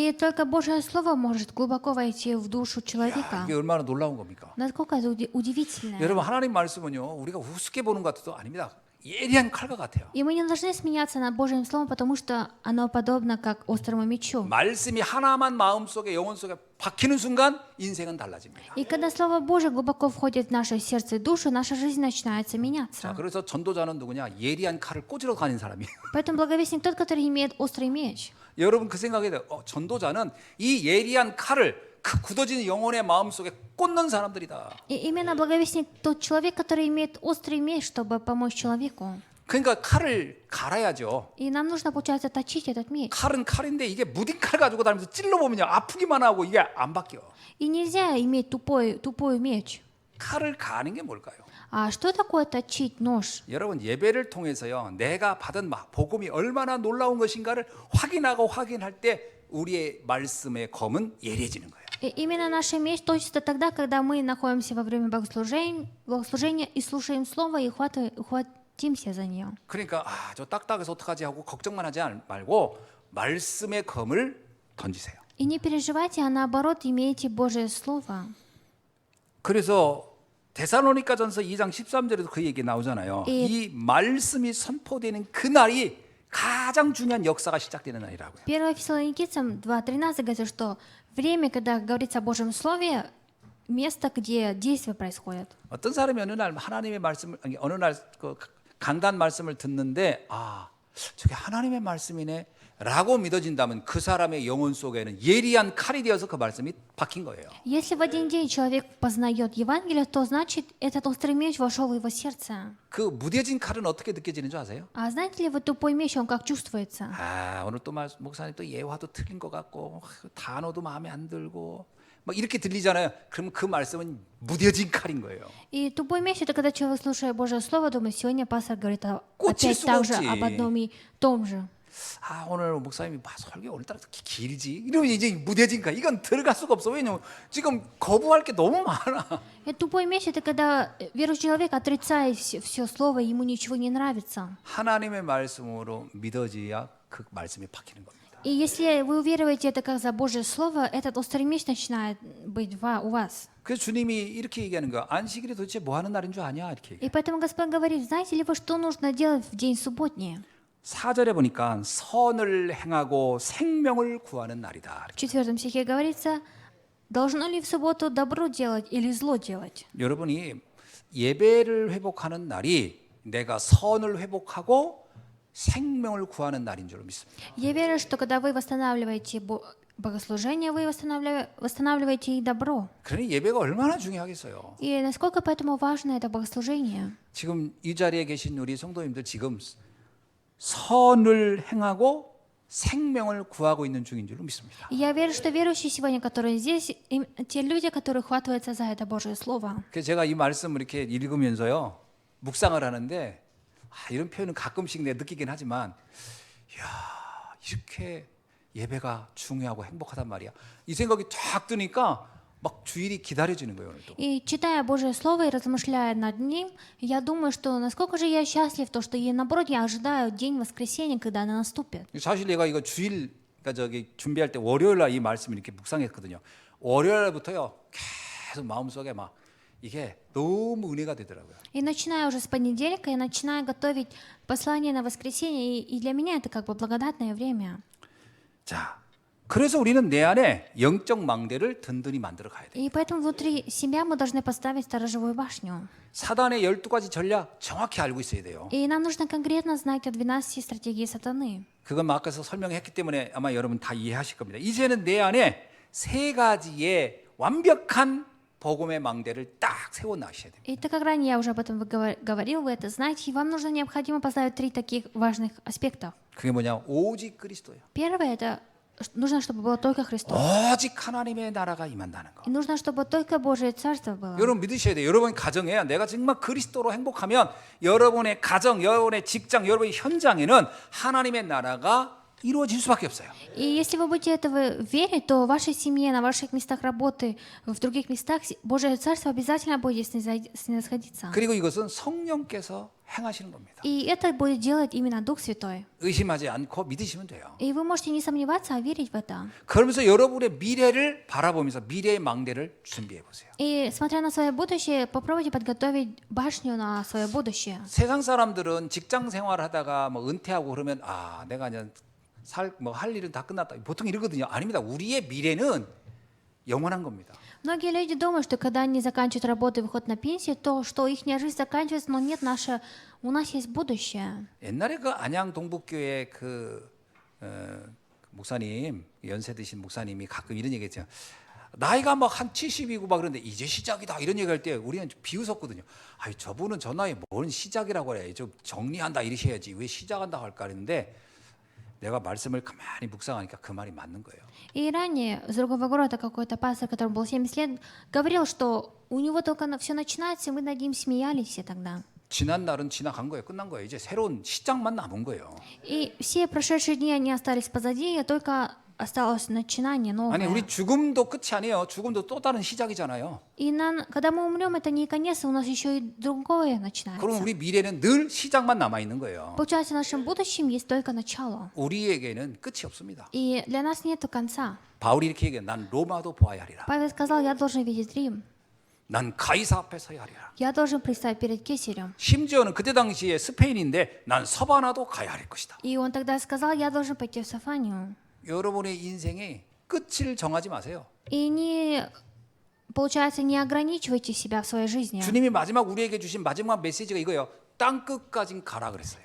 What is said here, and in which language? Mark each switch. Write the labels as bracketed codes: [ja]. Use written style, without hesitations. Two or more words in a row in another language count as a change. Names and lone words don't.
[ru] И только Божье Слово может глубоко войти в душу [ko] 야, [ru] человека. [ko] 이게 얼마나 놀라운 겁니까? [ru] Насколько это удивительно. [ko] 여러분 하나님 말씀은요 우리가 우습게 보는 것 같아도 아닙니다. 예리한 칼과 같아요. [ru] И мы не должны смеяться над Божьим Словом, потому что оно подобно как острому мечу. [ko] 말씀이 하나만 마음속에 영혼 속에 박히는 순간 인생은 달라집니다. [ru] И когда Слово Божье глубоко входит в наше сердце и душу, наша жизнь начинается [ko] 자, [ru] меняться. [ko] 그래서 전도자는 누구냐? 예리한 칼을 꽂으러 다니는 사람이에요. [ru] Поэтому благовестник тот, который имеет острый меч. [ko] 여러분 그 생각에 전도자는 이 예리한 칼을 그 굳어진 영혼의 마음 속에 꽂는 사람들이다. [ru] И именно благовестник тот человек, который имеет острый меч, чтобы помочь человеку. [ko] 그러니까 칼을 갈아야죠. [ru] И нам нужно, получается, точить этот меч. [ko] 칼은 칼인데 이게 무딘 칼 가지고 다니면서 찔러보면요 아프기만 하고 이게 안 바뀌어. [ru] И нельзя иметь тупой меч. [ko] 칼을 가는 게 뭘까요? [ru] А что такое точить нож? [ko] 여러분 예배를 통해서요 내가 받은 복음이 얼마나 놀라운 것인가를 확인할 때 우리의 말씀의 검은 예리해지는 거예요. [ru] И именно наш меч точится тогда, когда мы находимся во время богослужения и слушаем Слово и ухватимся за нее. [ko] 그러니까 저 딱딱해서 어떡하지 하고 걱정만 하지 말고 말씀의 검을 던지세요. [ru] И не переживайте, а наоборот имейте Божье Слово. [ko] 그래서 데살로니가전서 2장 13절에도 그 얘기 나오잖아요. 이 말씀이 선포되는 그날이 가장 중요한 역사가 시작되는 날이라고요. [ru] 1 Фессалоникийцам 2:13 говорится, что время, когда говорится о Божьем Слове, место, где действие происходит. [ko] 어떤 사람이 어느 날 하나님의 말씀을 어느 날 그 강단 말씀을 듣는데 저게 하나님의 말씀이네 라고 믿어진다면 그 사람의 영혼 속에는 예리한 칼이 되어서 그 말씀이 박힌 거예요. [ru] Если в один день человек познает Евангелие, то значит этот острый меч вошел в его сердце. [ko] 그 무뎌진 칼은 어떻게 느껴지는 줄 아세요? [ru] А знаете ли, вот тупой меч, он как чувствуется? [ko] 오늘 또 목사님 또 예화도 틀린 것 같고 단어도 마음에 안 들고 막 이렇게 들리잖아요. 그러면 그 말씀은 무뎌진 칼인 거예요. [ru] И тупой меч — это когда человек, слушая Божье Слово, думает, сегодня пастор говорит [ko] 꽂힐 [ru] опять [ko] 수가 [ru] так же, [ko] 없지. [ru] об одном и том же. [ko] 오늘 목사님이 설교 오늘따라 이렇게 길지? 이러면 이제 무뎌진 칼. 이건 들어갈 수가 없어. 왜냐면 지금 거부할 게 너무 많아. [ru] И тупой меч — это когда верующий человек отрицает все Слово, ему ничего не нравится. [ko] 하나님의 말씀으로 믿어져야 그 말씀이 박히는 겁니다. [ru] И если вы уверуете это как за Божье Слово, этот острый меч начинает быть у вас. [ko] 그래서 주님이 이렇게 얘기하는 거야. 안식일이 도대체 뭐 하는 날인 줄 아냐? 이렇게 얘기해요. [ru] И поэтому Господь говорит, знаете ли вы, что нужно делать в день субботний? [ko] 4절에 보니까 선을 행하고 생명을 구하는 날이다. [ru] В 4 стихе говорится, должно ли в субботу добро делать или зло делать? [ko] 여러분이 예배를 회복하는 날이 내가 선을 회복하고 생명을 구하는 날인 줄 믿습니다. [ru] Я верю, что когда вы восстанавливаете богослужение, вы восстанавливаете и добро. [ko] 그러니 예배가 얼마나 중요하겠어요. [ru] И насколько поэтому важно это богослужение? [ko] 지금 이 자리에 계신 우리 성도님들 지금 선을 행하고 생명을 구하고 있는 중인 줄 믿습니다. [ru] И я верю, что верующие сегодня, которые здесь, те люди, которые хватаются за это Божье Слово. [ko] 그래서 제가 이 말씀을 이렇게 읽으면서요 묵상을 하는데 이런 표현은 가끔씩 내가 느끼긴 하지만 이렇게 예배가 중요하고 행복하단 말이야. 이 생각이 쫙 드니까 막 주일이 기다려지는 거예요 오늘도. [ru] И читая Божье Слово и размышляя над ним, я думаю, что насколько же я счастлив, то, что я, наоборот, я ожидаю день воскресенья, когда оно наступит. [ko] 사실 내가 이거 주일 준비할 때 월요일 날 이 말씀을 이렇게 묵상했거든요. 월요일부터요 계속 마음속에 막 이게 너무 은혜가 되더라고요. [ru] И начиная уже с понедельника, я начинаю готовить послание на воскресенье, и для меня это как бы благодатное время. [ko] 자, 그래서 우리는 내 안에 영적 망대를 든든히 만들어 가야 돼. [ru] И поэтому внутри себя мы должны поставить сторожевую башню. [ko] 사단의 12가지 전략 정확히 알고 있어야 돼요. [ru] И нам нужно конкретно знать о 12 стратегии сатаны. [ko] 그건 아까서 설명했기 때문에 아마 여러분 다 이해하실 겁니다. 이제는 내 안에 세 가지의 완벽한 복음의 망대를 딱 세워 놔셔야 됩니다. [ru] И так как ранее я уже об этом говорил, вы это знаете, и вам нужно необходимо поставить 3 таких важных аспекта. [ko] 그게 뭐냐? 오직 그리스도예요. [ru] Первое — это нужно, чтобы было только Христос. [ko] 오직 하나님의 나라가 임한다는 거. [ru] И нужно, чтобы только Божие Царство было. [ko] 여러분 믿으셔야 돼요. 여러분 가정에 내가 정말 그리스도로 행복하면 여러분의 가정, 여러분의 직장, 여러분의 현장에는 하나님의 나라가 이루어질 수밖에 없어요. [ru] И если вы будете этого верить, то в вашей семье, на ваших местах работы, в других местах Божие Царство обязательно будет снисходиться. [ko] 그리고 이것은 성령께서 행하시는 겁니다. [ru] И это будет делать именно Дух Святой. [ko] 의심하지 않고 믿으시면 돼요. [ru] И вы можете не сомневаться, а верить в это. [ko] 그러면서 여러분의 미래를 바라보면서 미래의 망대를 준비해 보세요. [ru] И смотря на свое будущее, попробуйте подготовить башню на свое будущее. [ko] 세상 사람들은 직장 생활하다가 뭐 은퇴하고 그러면 아 내가 그냥 할 일은 다 끝났다. 보통 이러거든요. 아닙니다. 우리의 미래는 영원한 겁니다. [ru] Многие люди думают, что когда они заканчивают работу и выходят на пенсию, то что их жизнь заканчивается, но нет, у нас есть будущее. [ko] 옛날에 그 안양 동북교회 목사님 연세 드신 목사님이 가끔 이런 얘기했죠. 나이가 막 한 70이고 막 그런데 이제 시작이다 이런 얘기할 때 우리는 좀 비웃었거든요. 아이 저분은 저 나이에 뭔 시작이라고 그래. 좀 정리한다 이러셔야지 왜 시작한다 할까 그랬는데 내가 말씀을 가만히 묵상하니까 그 말이 맞는 거예요. [ru] И ранее с другого города какой-то пастор, которому было 70 лет, говорил, что у него только все начинается, и мы над ним смеялись все тогда. [ko] 지난 날은 지나간 거예요. 끝난 거예요. 이제 새로운 시작만 남은 거예요. [ru] И все прошедшие дни, они остались позади, и только осталось начинание новое. [ko] 아니 우리 죽음도 끝이 아니에요. 죽음도 또 다른 시작이잖아요. [ru] И когда мы умрем, это не конец, у нас еще и другое [ko] 그럼 [ru] начинается. [ko] 우리 미래는 늘 시작만 남아 있는 거예요. [ru] Получается, в нашем будущем есть только начало. [ko] 우리에게는 끝이 없습니다. [ru] И для нас нет конца. [ko] 바울이 이렇게 얘기해요. 난 로마도 보아야 하리라. [ru] Павел сказал, я должен видеть Рим. [ko] 난 가이사 앞에 서야 하리라. [ru] Я должен предстать перед Кесарем. [ko] 심지어는 그때 당시에 스페인인데 난 서바나도 가야 할 것이다. [ru] И он тогда сказал, я должен пойти в Сафанию. [ko] 여러분의 인생의 끝을 정하지 마세요. [ru] И получается, не ограничивайте себя в своей жизни. [ko] 주님이 마지막 우리에게 주신 마지막 메시지가 이거예요. 땅 끝까지 가라 그랬어요.